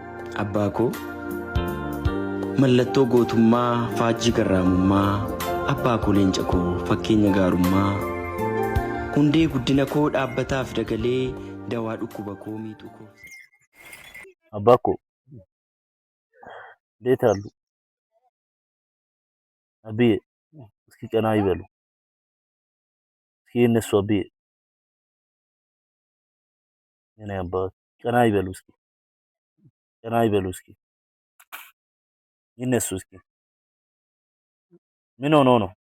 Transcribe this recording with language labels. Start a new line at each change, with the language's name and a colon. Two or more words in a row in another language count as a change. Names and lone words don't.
Oromo: Abbaa koo mallattoo gootummaa faajjii garraamummaa abbaa koo leenca koo fakkeenya gaarummaa hundee guddina koo dhaabbataaf dagalee dawaa dhukkuba koo miixu koo. Abbaa koo
Amharic: እንዴት አሉ? አብዬ እስኪ ቀና ይበሉ። እስኪ እነሱ አብዬ የኔ አባት ቀና ይበሉ እስኪ ቀና ይበሉ እስኪ ይነሱ እስኪ ምን ሆኖ ነው?